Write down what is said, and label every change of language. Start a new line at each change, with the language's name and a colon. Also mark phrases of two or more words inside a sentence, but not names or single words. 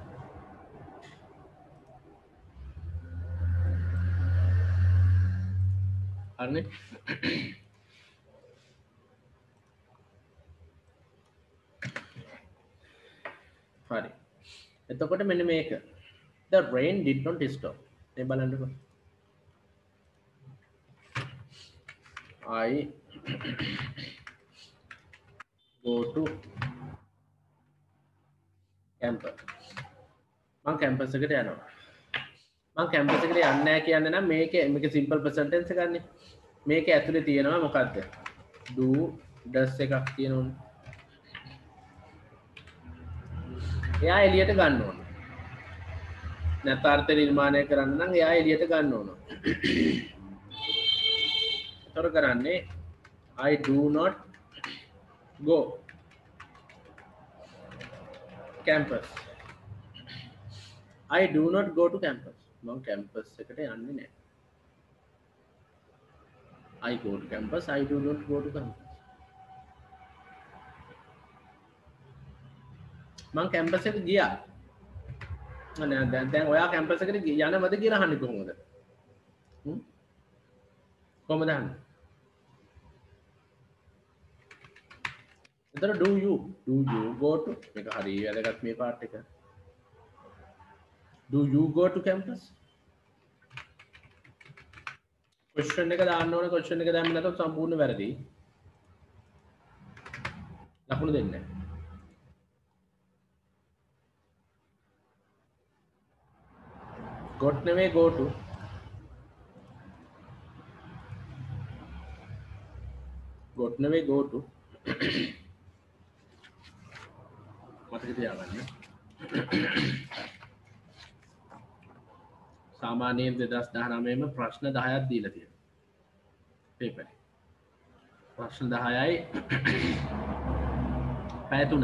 Sinhala: හරිනේ හරි එතකොට මෙන්න මේක
English: the rain did not stop
Sinhala: මේ බලන්නකො
English: I go to
Sinhala: campus මම කැම්පස් එකට යනවා මම කැම්පස් එකට යන්නේ නැහැ කියන්නේ නම් මේක
English: simple present tense
Sinhala: එකක් නේ මේක ඇතුලේ තියෙනවා මොකද්ද
English: do does
Sinhala: එකක් තියෙනවනේ එයා එළියට ගන්න ඕන නැත්නම් අර්ථ නිර්මාණය කරන්න නම් එයා එළියට ගන්න ඕන ඒතර කරන්නේ
English: I do not go campus I do not go to campus
Sinhala: මම කැම්පස් එකට යන්නේ නැහැ
English: I go to campus I do not go to campus
Sinhala: මම කැම්පස් එකට ගියා දැන් ඔයා කැම්පස් එකට යනවද කියලා අහන්නේ කොහොමද? කොහොමද අහන්නේ? එතන
English: do you go to
Sinhala: මේක හරි වැදගත් මේ පාර්ට් එක.
English: Do you go to campus? question
Sinhala: එක දාන්න ඕනේ. question එක දැම්ම නැත්නම් සම්පූර්ණ වැරදි. ලකුණු දෙන්නේ නැහැ.
English: got නෙවෙයි go to. got නෙවෙයි go to.
Sinhala: මතක තියාගන්න. සාමාන්‍යයෙන් 2019 ම ප්‍රශ්න 10ක් දීලා තියෙනවා. පේපර්. ප්‍රශ්න 10යි පැය 3යි.